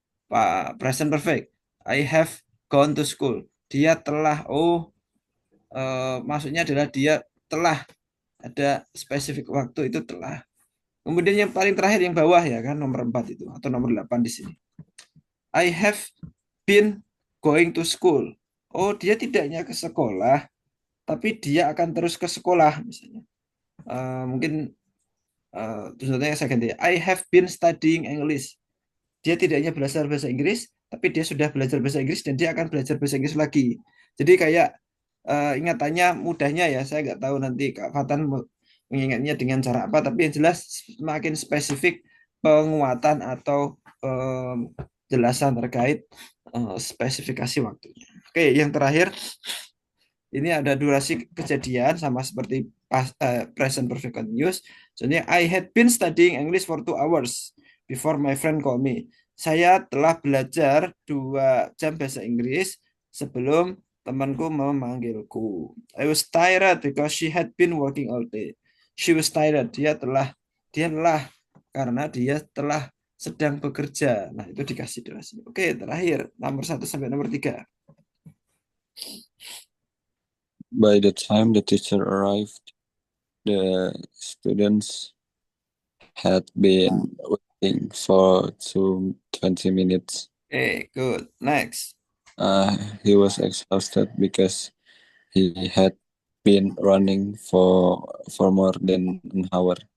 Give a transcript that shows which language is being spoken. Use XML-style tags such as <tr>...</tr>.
<en>Pak present perfect. I have gone to school.</en> <id>Dia telah, maksudnya adalah dia telah ada spesifik waktu itu telah. Kemudian yang paling terakhir yang bawah ya kan nomor 4 itu atau nomor 8 di sini.</id> <en>I have been going to school.</en> <id>Oh, dia tidak hanya ke sekolah, tapi dia akan terus ke sekolah misalnya. Mungkin contohnya saya ganti.</id> <en>I have been studying English.</en> <id>Dia tidak hanya belajar bahasa Inggris, tapi dia sudah belajar bahasa Inggris dan dia akan belajar bahasa Inggris lagi. Jadi kayak ingatannya mudahnya ya, saya nggak tahu nanti Kak Fatan mengingatnya dengan cara apa, tapi yang jelas semakin spesifik penguatan atau jelasan terkait spesifikasi waktunya. Oke, yang terakhir ini ada durasi kejadian sama seperti present perfect continuous. Contohnya,</id> <en>I had been studying English for 2 hours before my friend called me.</en> <id>Saya telah belajar 2 jam bahasa Inggris sebelum temanku memanggilku.</id> <en>I was tired because she had been working all day. She was tired.</en> <id>Dia lelah karena dia telah sedang bekerja. Nah, itu dikasih durasi. Oke, terakhir nomor 1 sampai nomor 3.</id> <en>By the time the teacher arrived, the students had been waiting for 20 minutes. Okay, good. Next. He was exhausted because he had been running for more than an hour.</en>